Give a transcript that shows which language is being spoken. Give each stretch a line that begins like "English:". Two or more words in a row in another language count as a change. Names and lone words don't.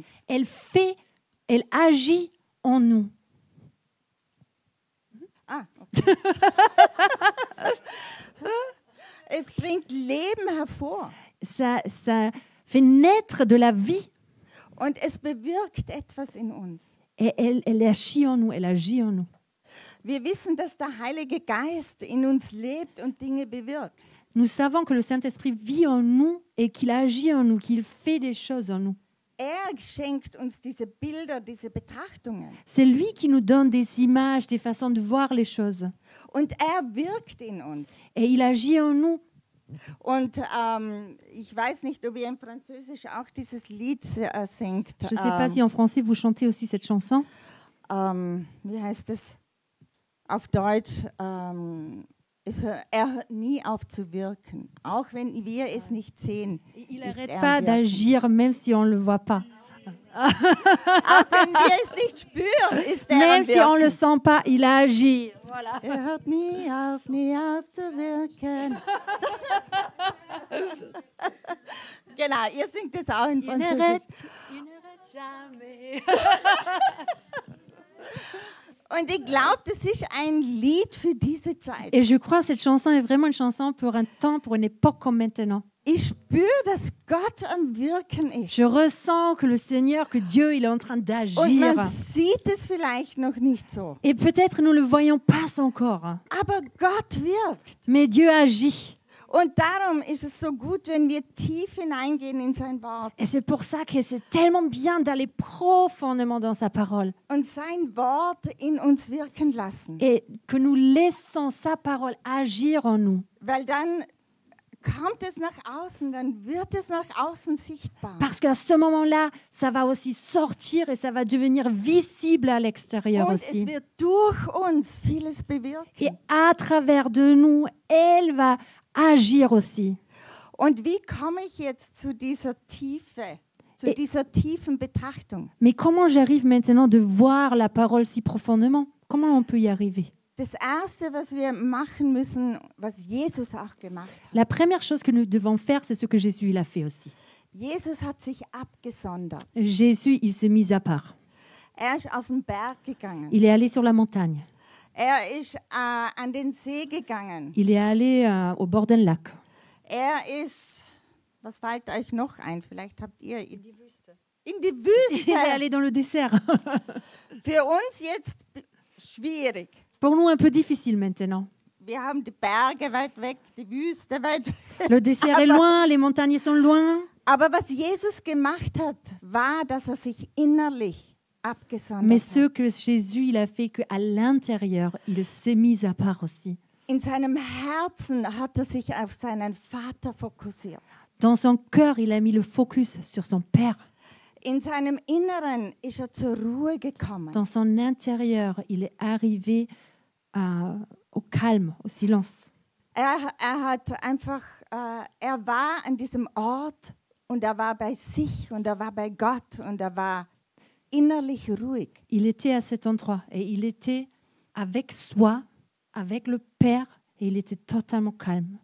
French: elle agit en nous.
German: Ah, okay. Es bringt Leben hervor
French: Ça fait naître de la vie.
German: und es bewirkt etwas in uns.
French: Et elle agit en nous, elle agit en nous.
German: Wir wissen, dass der Heilige Geist in uns lebt und Dinge bewirkt.
French: Nous savons que le Saint-Esprit vit en nous et qu'il agit en nous, qu'il fait des choses en nous.
German: Schenkt uns diese Bilder, diese Betrachtungen.
French: C'est lui qui nous donne des images, des façons de voir les choses.
German: Und wirkt in uns.
French: Et il agit en nous.
German: Und ich weiß nicht, ob ihr im Französisch auch dieses Lied singt.
French: Je ne sais pas si en français vous chantez aussi cette chanson.
German: Wie heißt es auf Deutsch? Er hört nie auf zu wirken, auch wenn wir es nicht sehen.
French: Il
German: ist
French: n'arrête
German: er
French: pas
German: am Wirken.
French: d'agir même si on ne le voit pas.
German: Auch wenn wir es nicht spüren, ist er
French: Même
German: am
French: si on ne le
German: Wirken.
French: sent pas, il agit. Voilà.
German: Er hört nie auf zu wirken. Genau, ihr singt es auch in
French: Il n'arrête
German: Französisch.
French: jamais.
German: Und ich glaube, das ist ein Lied für diese Zeit.
French: Et je crois que cette chanson est vraiment une chanson pour un temps, pour une époque comme maintenant.
German: Ich spüre, dass Gott am Wirken ist.
French: Je ressens que le Seigneur, que Dieu, il est en train
German: Und
French: d'agir.
German: man sieht es vielleicht noch nicht so.
French: Et peut-être nous ne le voyons pas encore.
German: Aber Gott wirkt.
French: Mais Dieu agit.
German: Und darum ist es so gut, wenn wir tief hineingehen in sein Wort
French: Et c'est pour ça que c'est tellement bien d'aller profondément dans sa parole.
German: und sein Wort in uns wirken lassen.
French: Et que nous laissons sa parole agir en nous.
German: Weil dann kommt es nach außen, dann wird es nach außen sichtbar.
French: Parce qu'à ce moment-là, ça va aussi sortir et ça va devenir visible à l'extérieur
German: Und
French: aussi.
German: es wird durch uns vieles
French: Et
German: bewirken.
French: à travers de nous, elle va agir aussi.
German: Und wie komme ich jetzt zu dieser Tiefe, zu
French: Et-
German: dieser tiefen Betrachtung?
French: Mais comment j'arrive maintenant de voir la parole si profondément? Comment on peut y arriver?
German: Das Erste, was wir machen müssen, was Jesus auch gemacht hat.
French: La première chose que nous devons faire, c'est ce que Jésus il a fait aussi.
German: Jesus hat sich abgesondert.
French: Jésus, il s'est mis à part.
German: Ist auf den Berg gegangen.
French: Il est allé sur la montagne.
German: Ist an den See gegangen.
French: Il est allé au bord d'un lac.
German: Ist, was fällt euch noch ein? Vielleicht habt ihr in die Wüste. In die
French: Il est
German: Wüste.
French: allé dans le désert.
German: Für uns jetzt schwierig.
French: Pour nous, un peu difficile maintenant.
German: Wir haben die Berge weit weg, die Wüste weit weg.
French: Le désert est loin, les montagnes sont loin.
German: Aber was Jesus gemacht hat, war, dass er sich innerlich abgesondert
French: Mais
German: hat.
French: ce que Jésus il a fait, qu'à l'intérieur, il s'est mis à part aussi.
German: In seinem Herzen hat er sich auf seinen Vater fokussiert.
French: Dans son cœur, il a mis le focus sur son Père.
German: In seinem Inneren ist er zur Ruhe gekommen.
French: Dans son intérieur, il est arrivé au calme, au silence.
German: Hat einfach, er war an diesem Ort und er war bei sich und er war bei Gott und er war innerlich ruhig.
French: Il était à cet endroit et il était avec soi, avec le Père, et il était totalement calme.